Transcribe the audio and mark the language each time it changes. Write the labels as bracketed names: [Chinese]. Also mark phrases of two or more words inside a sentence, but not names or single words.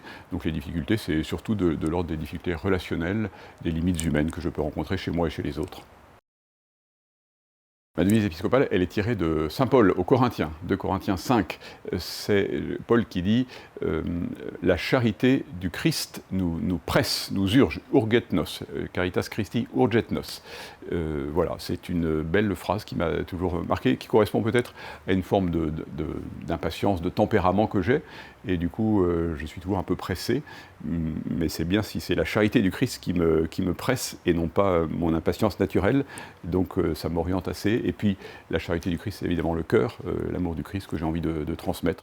[French] Donc les difficultés, c'est surtout de l'ordre des difficultés relationnelles, des limites humaines que je peux rencontrer chez moi et chez les autres. Ma devise épiscopale, elle est tirée de saint Paul aux Corinthiens, 2 Corinthiens 5. C'est Paul qui dit la charité du Christ nous presse, nous urge, [Latin] urget nos, caritas Christi urget nos. [French] Voilà, c'est une belle phrase qui m'a toujours marqué, qui correspond peut-être à une forme d'impatience, de tempérament que j'ai, et du coup je suis toujours un peu pressé, mais c'est bien si c'est la charité du Christ qui me presse et non pas mon impatience naturelle, donc ça m'oriente assez Et puis la charité du Christ, c'est évidemment le cœur, l'amour du Christ que j'ai envie de transmettre.